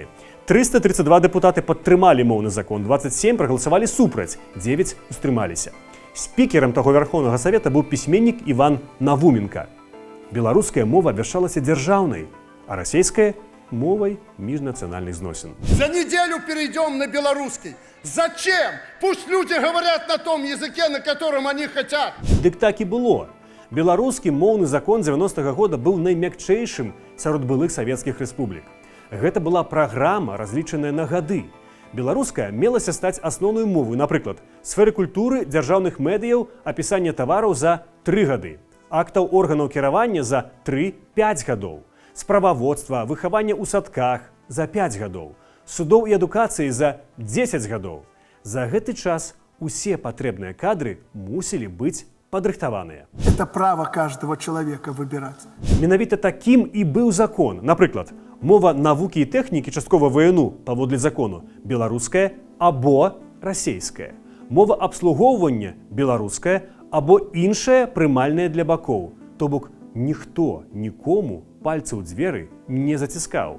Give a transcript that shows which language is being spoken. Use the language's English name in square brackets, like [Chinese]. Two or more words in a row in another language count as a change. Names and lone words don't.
[Belarusian] 332 дэпутаты падтрымалі моўны закон, 27 прагаласавалі супраць, 9 устрымаліся. Спікерам таго Верхоўнага Савета быў пісьменнік Іван Навуменка. Беларуская мова абвяшчалася дзяржаўнай, а расейская – мовай міжнацыянальных зносін. [Russian] За неделю перейдем на белорусский. Зачем? Пусть люди говорят на том языке, на котором они хотят. [Belarusian] Дык так і было. Беларускі моўны закон 90-го года быў наймякчэйшым сярод былых савецкіх рэспублік. Гэта была праграма, разлічаная на гады. Беларуская мелася стаць асноўнай мовай, напрыклад, сферы культуры, дзяржаўных медыяў, апісання тавараў за 3 гады, актаў органаў кіравання за 3-5 гадоў, справаводства, выхавання ў садках за 5 гадоў, судоў і адукацыі за 10 гадоў. За гэты час усе патрэбныя кадры мусілі быць падрыхтаваныя. [Russian] Это право каждого человека выбирать. [Belarusian] Менавіта такім і быў закон. Напрыклад, мова навукі і тэхнікі часткова ВНУ паводле закону беларуская або расейская. Мова абслугоўвання беларуская або іншая прымальная для бакоў. То бок ніхто нікому пальцы ў дзверы не заціскаў.